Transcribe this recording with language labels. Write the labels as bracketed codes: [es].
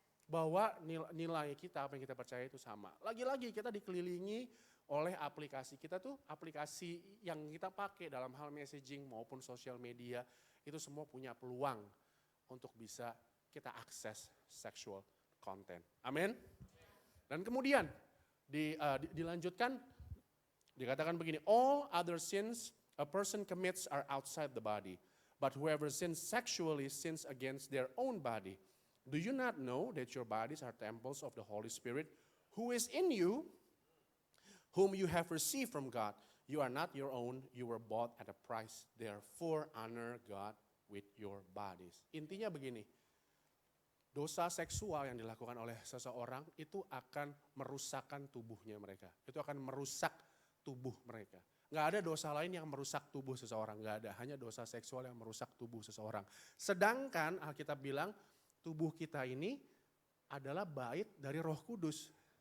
[id] Bahwa nilai kita, apa yang kita percaya itu sama. Lagi-lagi kita dikelilingi oleh aplikasi. Kita tuh aplikasi yang kita pakai dalam hal messaging maupun sosial media. Itu semua punya peluang untuk bisa kita akses sexual content. Amin. Dan kemudian dilanjutkan, dikatakan begini, [en] all other sins a person commits are outside the body, but whoever sins sexually sins against their own body. Do you not know that your bodies are temples of the Holy Spirit, who is in you, whom you have received from God? You are not your own, you were bought at a price, therefore honor God with your bodies. [id] Intinya begini, dosa seksual yang dilakukan oleh seseorang itu akan merusakkan tubuhnya mereka. Itu akan merusak tubuh mereka. Nggak ada dosa lain yang merusak tubuh seseorang, nggak ada. Hanya dosa seksual yang merusak tubuh seseorang. Sedangkan Alkitab bilang tubuh kita ini adalah bait dari Roh Kudus.